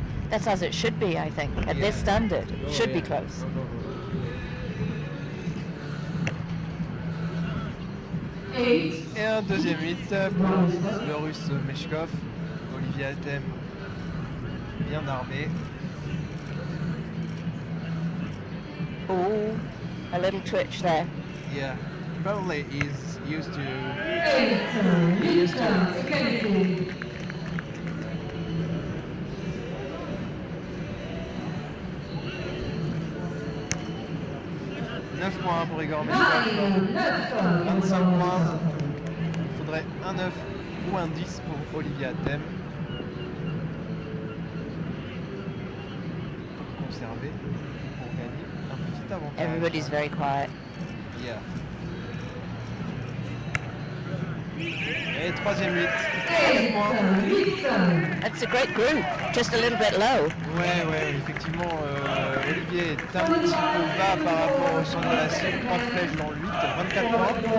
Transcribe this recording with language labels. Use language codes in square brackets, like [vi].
[en] That's as it should be, I think. At this standard, it should be close. [fr] Et un deuxième 8 pour le russe Meshkov. Olivier Hatem bien armé. [en] Oh, a little twitch there. Yeah, probably is used to. [fr] 9 points pour Igor Meshkov. 25 points. Il faudrait un 9 ou un 10 pour Olivier Hatem. Pour conserver, pour gagner un petit avantage. [en] Everybody's very quiet. Yeah. [fr] Et troisième 8. 4 points. [en] That's a great group, just a little bit low. [fr] Ouais, effectivement, Olivier est un petit peu bas par rapport au centre de la cible. 3 flèches dans le 8, 24 points.